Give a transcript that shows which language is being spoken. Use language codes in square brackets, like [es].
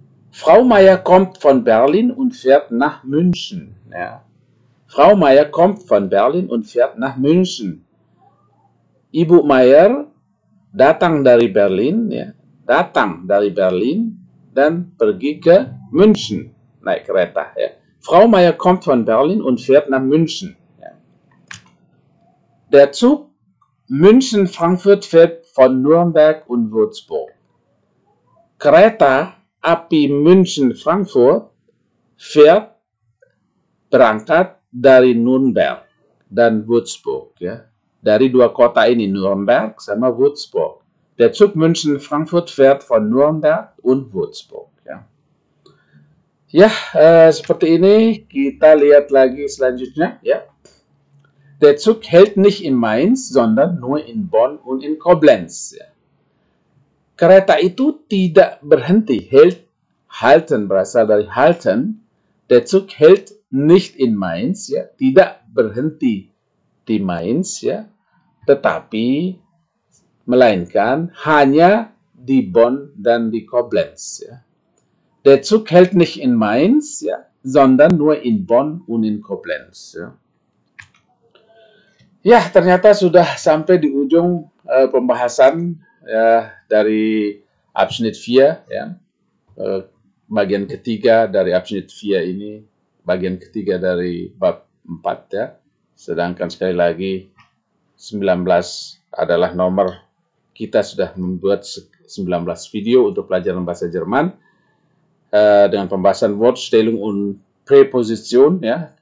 [de] Frau Meier kommt von Berlin und fährt nach München. Ja. Frau Meier kommt von Berlin und fährt nach München. [id] Ibu Meier datang dari Berlin, ya, datang dari Berlin dan pergi ke München naik kereta. Ya. [de] Frau Meier kommt von Berlin und fährt nach München. Ja. Der Zug München-Frankfurt fährt von Nürnberg und Würzburg. [id] Kereta api München-Frankfurt fährt berangkat dari Nürnberg dan Würzburg, ya. Dari dua kota ini, Nürnberg sama Würzburg. [de] Der Zug München-Frankfurt fährt von Nürnberg und Würzburg, ya. [id] Ya, seperti ini. Kita lihat lagi selanjutnya, ya. [de] Der Zug hält nicht in Mainz, sondern nur in Bonn und in Koblenz, ya. [id] Kereta itu tidak berhenti. Halten berasal dari halten. [de] Der Zug hält nicht in Mainz, [id] ya, tidak berhenti di Mainz, ya, tetapi melainkan hanya di Bonn dan di Koblenz, ya. [de] Der Zug hält nicht in Mainz, ya, sondern nur in Bonn und in Koblenz, ya. [id] Ya, ternyata sudah sampai di ujung pembahasan, ya, dari Abschnitt 4, ya. Bagian ketiga dari Abschnitt 4 ini, bagian ketiga dari bab 4, ya. Sedangkan sekali lagi 19 adalah nomor, kita sudah membuat 19 video untuk pelajaran bahasa Jerman dengan pembahasan [de] Wortstellung und Präposition, [id] ya.